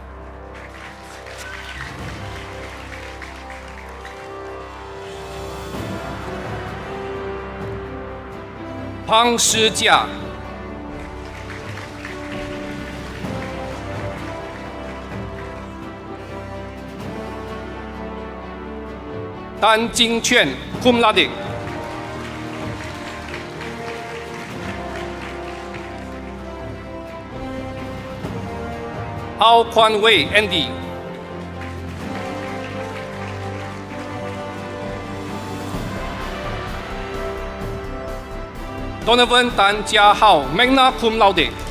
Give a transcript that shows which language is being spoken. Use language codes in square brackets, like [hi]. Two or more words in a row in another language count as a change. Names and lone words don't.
[en] Pang Shijia. [la] Dan Jingquan, cum laude. [en] Ao Quan Wei, Andy. Donovan Tan Jia Hao, [la] magna cum laude.